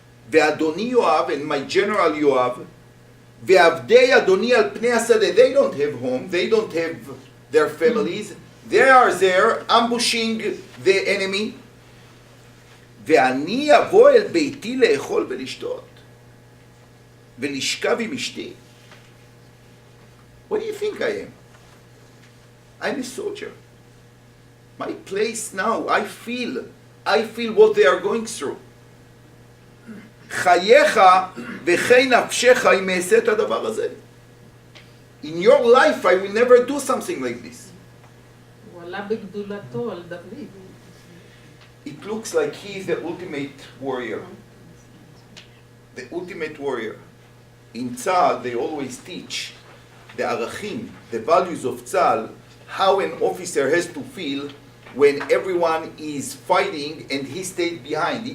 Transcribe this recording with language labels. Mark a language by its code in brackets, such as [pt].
[he] ואדוני יואב, [en] and my general יואב, [he] ועבדי אדוני על פני השדה, [en] they don't have home, they don't have their families, they are there ambushing the enemy, [he] ואני אבוא אל ביתי לאכול ולשתות, ולשכב עם אשתי. [en] What do you think I am? I'm a soldier. My place now, I feel what they are going through. [he] חייך וכי נפשך אם אעשה את הדבר הזה. [en] In your life, I will never do something like this. [he] הוא עלה בגדולתו על דוד. [en] It looks like he is the ultimate warrior. The ultimate warrior. In Tzal, they always teach the arachim, the values of Tzal, how an officer has to feel when everyone is fighting and he stayed behind.